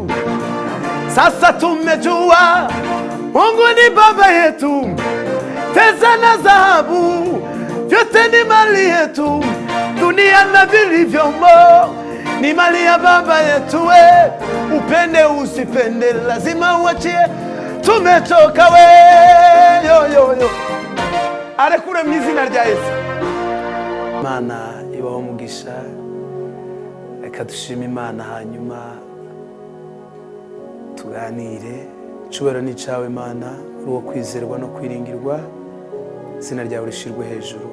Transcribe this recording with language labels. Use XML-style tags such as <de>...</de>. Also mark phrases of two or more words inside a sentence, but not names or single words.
<sw>Sasa tumejua Mungu ni baba yetu, pesa na dhahabu vyote ni mali yetu, dunia na vilivyomo ni mali ya baba yetu we, upende usipende lazima uachie.</sw> <rw>Tumetoka we yo arekure mu izina rya Yesu. Mana ibaho mugisha, reka dushime Imana hanyuma tuganire. Cubero ni cawe Mana, uri wo kwizerwa no kwiringirwa, izina ryawe rishirwe hejuru.</rw>